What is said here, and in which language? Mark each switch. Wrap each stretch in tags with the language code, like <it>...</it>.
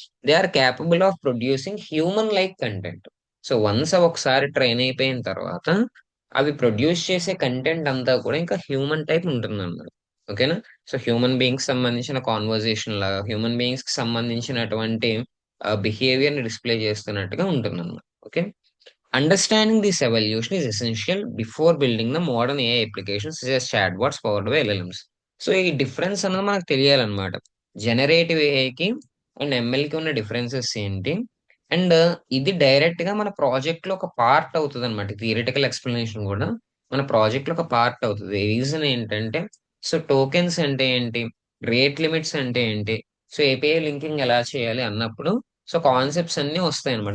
<en>They are capable of producing human like content.</en> <te>So once అవి ఒకసారి train అయిపోయిన తర్వాత అవి ప్రొడ్యూస్ చేసే కంటెంట్ అంతా కూడా ఇంకా హ్యూమన్ టైప్ ఉంటుంది అన్నమాట. ఓకేనా? సో హ్యూమన్ బీయింగ్స్ సంబంధించిన కాన్వర్జేషన్ లాగా, హ్యూమన్ బీయింగ్స్ కి సంబంధించినటువంటి బిహేవియర్ ని డిస్ప్లే చేస్తున్నట్టుగా ఉంటుంది అన్నమాట. Okay.</te> <en>Understanding this evolution is essential before building the modern AI applications such as chatbots powered by LLMs.</en> <te>So ఈ డిఫరెన్స్ అన్నది మనకు తెలియాలన్నమాట. జనరేటివ్ ఏఐకి అండ్ ఎంఎల్కి ఉన్న డిఫరెన్సెస్ ఏంటి? అండ్ ఇది డైరెక్ట్ గా మన ప్రాజెక్ట్ లో ఒక పార్ట్ అవుతుంది అనమాట. థియరిటికల్ ఎక్స్ప్లెనేషన్ కూడా మన ప్రాజెక్ట్ లో ఒక పార్ట్ అవుతుంది. రీజన్ ఏంటంటే, సో టోకెన్స్ అంటే ఏంటి, రేట్ లిమిట్స్ అంటే ఏంటి, సో ఏపీఐ లింకింగ్ ఎలా చేయాలి అన్నప్పుడు సో కాన్సెప్ట్స్ అన్ని వస్తాయి అనమాట.</te>